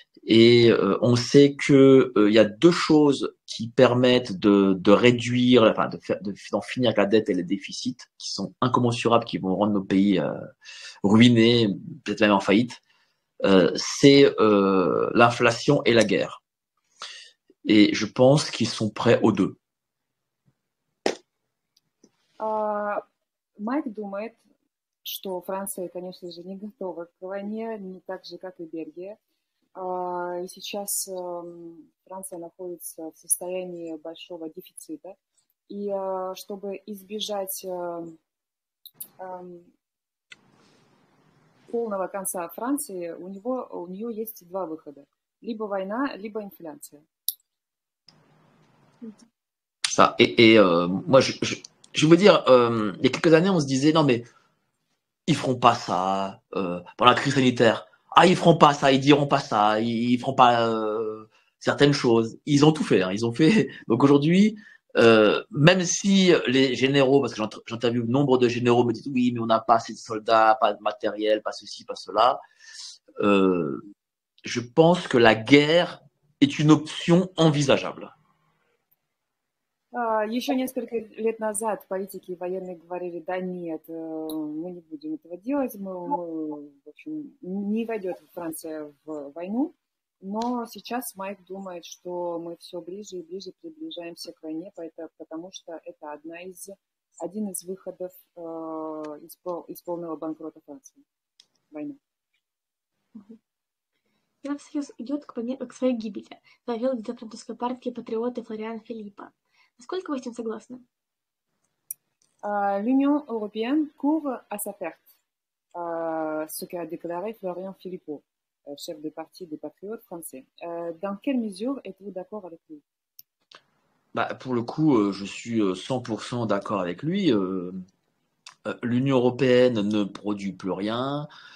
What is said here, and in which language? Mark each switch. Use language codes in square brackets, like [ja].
[fr] et on sait que il y a deux choses qui permettent de réduire, enfin d'en finir avec la dette et les déficits, qui sont incommensurables, qui vont rendre nos pays ruinés, peut-être même en faillite. C'est l'inflation et la guerre. Et je pense qu'ils sont prêts aux deux. [ru] Майк думает, что Франция, конечно же, не готова к войне, не так же, как и Бельгия. И сейчас Франция находится в состоянии большого дефицита. И чтобы избежать полного конца Франции, у нее есть два выхода. Либо война, либо инфляция. [fr] Ça. Moi, je veux dire, il y a quelques années, on se disait, non mais, ils feront pas ça pendant la crise sanitaire. Ah, ils feront pas ça, ils diront pas ça, ils feront pas certaines choses. Ils ont tout fait, hein, ils ont fait. Donc aujourd'hui, même si les généraux, parce que j'interviewe nombre de généraux, me disent oui, mais on n'a pas assez de soldats, pas de matériel, pas ceci, pas cela. Je pense que la guerre est une option envisageable. [ru] Еще несколько лет назад политики и военные говорили, да нет, мы не будем этого делать, в общем, не войдет Франция в войну, но сейчас Майк думает, что мы все ближе и ближе приближаемся к войне, потому что это один из выходов из полного банкрота Франции. Война. Евросоюз идет к своей гибели, заявил лидер французской партии «Патриоты» Флориан Филиппа. Насколько вы с этим согласны? [fr] L'Union européenne court à sa perte, ce qu'a déclaré Florian Philippot, chef de parti des Patriotes français. Dans quelle mesure êtes-vous d'accord avec lui? Pour le coup, je suis 100% d'accord avec lui. L'Union européenne ne produit plus rien.